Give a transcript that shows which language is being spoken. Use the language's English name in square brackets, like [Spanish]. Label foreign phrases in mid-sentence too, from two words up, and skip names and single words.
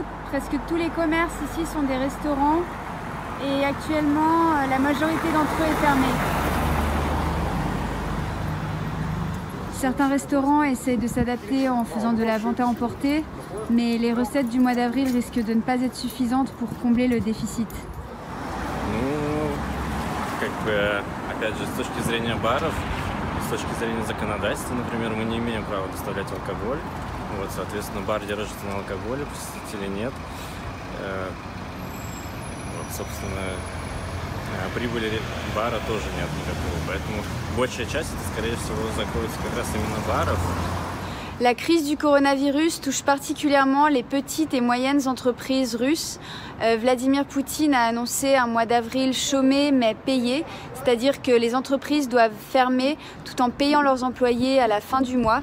[French] Presque tous les commerces ici sont des restaurants et actuellement, la majorité d'entre eux est fermée. Certains restaurants essaient de s'adapter en faisant de la vente à emporter, mais les recettes du mois d'avril risquent de ne pas être suffisantes pour combler le déficit. [Russian] Опять же, с точки зрения баров, с точки зрения законодательства, например, мы не имеем права доставлять алкоголь. Вот, соответственно, бар держится на алкоголе, посетителей нет. Вот, собственно, прибыли бара тоже нет никакого. Поэтому большая часть, это, скорее всего, закроется как раз именно баров. [French] La crise du coronavirus touche particulièrement les petites et moyennes entreprises russes. Vladimir Poutine a annoncé un mois d'avril chômé mais payé, c'est-à-dire que les entreprises doivent fermer tout en payant leurs employés à la fin du mois.